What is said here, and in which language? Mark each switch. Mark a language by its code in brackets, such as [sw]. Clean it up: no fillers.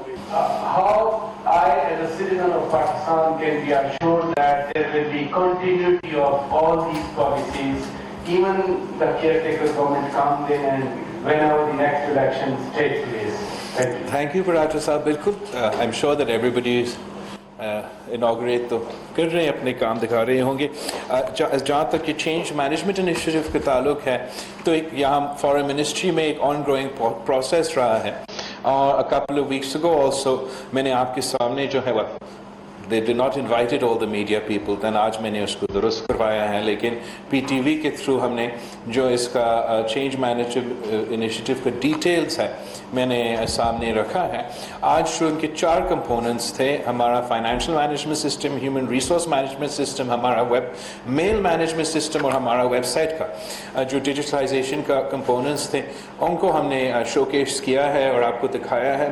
[en] How I, as a citizen of Pakistan, can be assured that there will be continuity of all these policies, even the caretaker government comes in and whenever the next elections take place? Thank you. Thank you, Paratra Sahab. Bilkul. I'm sure that everybody is inaugurate [hi] तो कर रहे हैं, अपने काम दिखा रहे होंगे. जहाँ तक ये चेंज मैनेजमेंट इनिशिएटिव का ताल्लुक है, तो एक यहाँ फॉरेन मिनिस्ट्री में एक ऑनगोइंग प्रोसेस रहा है. [en] और a couple of weeks ago also [hi] मैंने आपके सामने जो है [en] they did not invited all the media people, then [hi] आज मैंने उसको दुरुस्त करवाया है. लेकिन PTV के थ्रू हमने जो इसका चेंज मैनेजमेंट इनिशिएटिव का डिटेल्स है मैंने सामने रखा है. आज जो उनके 4 कंपोनेंट्स थे, हमारा financial management system, human resource management system, हमारा वेब मेल मैनेजमेंट सिस्टम और हमारा वेबसाइट का जो डिजिटलाइजेशन का कंपोनेंट्स थे, उनको हमने शोकेस किया है और आपको दिखाया है.